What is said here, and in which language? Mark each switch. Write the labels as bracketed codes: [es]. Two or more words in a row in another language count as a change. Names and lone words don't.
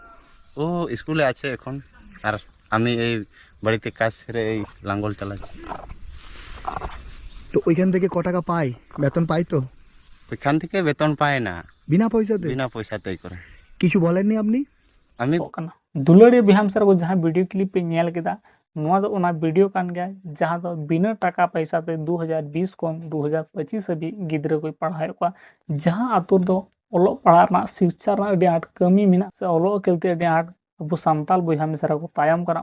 [bn] ও স্কুলে আছে এখন, আর আমি এই বাড়িতে কাজ সেরে এই লাঙ্গল চালাচ্ছি। তো ওইখান থেকে ক টাকা পায়? বেতন পাই তো? ওইখান থেকে বেতন পায় না, বিনা পয়সাতে? বিনা পয়সাতেই করে। কিছু বলেননি আপনি? আমি [sat] ᱠᱟᱱᱟ ᱫᱩᱞᱟᱹᱲᱤᱭᱟᱹ ᱵᱤᱦᱟᱢ ᱥᱟᱨ ᱠᱚ ᱡᱟᱦᱟᱸ ᱵᱷᱤᱰᱤᱭᱳ ᱠᱞᱤᱯ ᱯᱮ ᱧᱮᱞ ᱠᱮᱫᱟ, ᱱᱚᱣᱟ ᱫᱚ ᱚᱱᱟ ᱵᱷᱤᱰᱤᱭᱳ ᱠᱟᱱ ᱜᱮᱭᱟ ᱡᱟᱦᱟᱸ ᱫᱚ ᱵᱤᱱᱟᱹ ᱴᱟᱠᱟ ᱯᱚᱭᱥᱟ ᱛᱮ 2020 ᱠᱷᱚᱱ 2025 ᱦᱟᱹᱵᱤᱡ ᱜᱤᱫᱽᱨᱟᱹ ᱠᱚ ᱯᱟᱲᱦᱟᱣᱮᱫ ᱠᱚᱣᱟ। ᱡᱟᱦᱟᱸ ᱟᱛᱳ ᱫᱚ ᱚᱞᱚᱜ ᱯᱟᱲᱦᱟᱜ ᱨᱮᱱᱟᱜ ᱥᱤᱠᱪᱷᱟ ᱨᱮᱱᱟᱜ ᱟᱹᱰᱤ ᱟᱸᱴ ᱠᱟᱹᱢᱤ ᱢᱮᱱᱟᱜ ᱥᱮ ᱚᱞᱚᱜ ᱟᱹᱠᱤᱞᱛᱮ ᱟᱹᱰᱤ ᱟᱸᱴ ᱟᱵᱚ ᱥᱟᱱᱛᱟᱲ ᱵᱚᱭᱦᱟ ᱢᱤᱥᱨᱟ ᱠᱚ ᱛᱟᱭᱚᱢ ᱠᱟᱱᱟ।